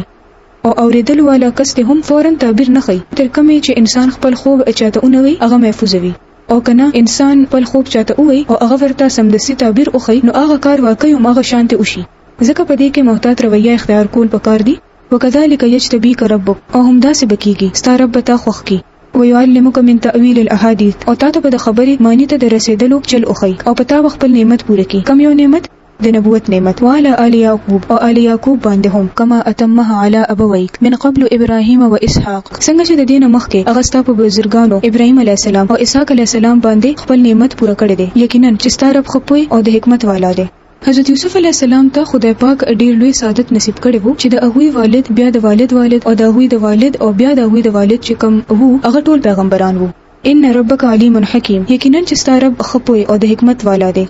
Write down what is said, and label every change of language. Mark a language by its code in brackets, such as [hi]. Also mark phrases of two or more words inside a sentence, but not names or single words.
[ps] او اوریدل والا کس ته هم فورن تعبیر نه کوي تر کومه چې انسان خپل خوب چاته اونوي هغه محفوظ وي، او کنه انسان خپل خوب چاته وي او هغه ورته سمدسي تعبیر وکړي نو هغه کار واقعي او هغه شانته وشي. ځکه په دې کې محتاط رویه اختیار کول پکار دي. [ar] وکذالک یجتبیک ربک، [ps] او هم داسې بکیږي ستا رب ته خوښ کی [ar] ويعلمك من تأويل الاحاديث، [ps] او تاسو په خبرې معنی ته د رسیدلو چل اوخی او پتا خپل نعمت پوره کی. کم یو نعمت؟ د نبوت نعمت. [ar] وعلى آل يعقوب، [ps] او آل يعقوب باندې هم [ar] كما اتمها على ابويك من قبل ابراهيم واسحاق، [ps] څنګه چې د دین مخکې هغه ستاسو په بزرګانو ابراهيم عليه السلام او اسحاق عليه السلام باندې خپل نعمت پوره کړی دی. یقینا چې ستاسو رب خپوي او د حکمت والا دی. حضرت یوسف علیه السلام ته خدای پاک ډیر لوی سعادت نصیب کړی وو چې د هغوی والد بیا د والد او د هغوی د والد او بیا د هغوی د والد چې کوم وو هغه ټول پیغمبران وو. [ar] ان ربک علیم حکیم، [ps] یقینا چې ستاسو رب خپوي او د حکمت والا دی.